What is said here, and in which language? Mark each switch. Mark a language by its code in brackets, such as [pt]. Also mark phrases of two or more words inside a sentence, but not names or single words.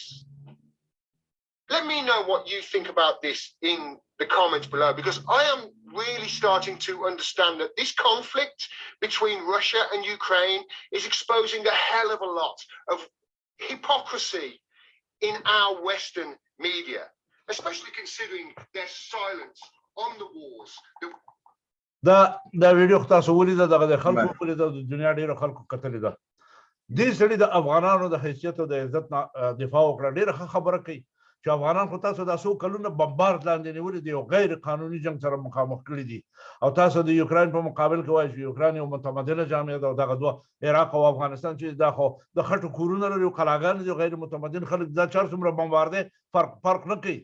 [en] Let me know what you think about this in the comments below, because I am really starting to understand that this conflict between Russia and Ukraine is exposing a hell of a lot of hypocrisy in our Western media, especially considering their silence on the wars. [ps] دا ویډیو تاسو ولیده، دغه د خلکو ولیده، د دنیا ډیرو خلکو کتلې ده. دې سړي د افغانانو د حیثیت او د عزت دفاع وکړه. ډیره ښه خبره کوي چې افغانان خو تاسو دا څو کلونه بمبارد لاندې نیولي دي او غیر قانوني جنګ سره مخامخ کړي دي، او تاسو د یوکراین په مقابل کې وایي چې یوکراین یو متمدنه جامعه ده، او دغه دوه عراق او افغانستان چې دا خو د خټو کورونه لري او قلاګانې دي، غیر متمدن خلک دا چار څومره بمبارده فرق نه کوي.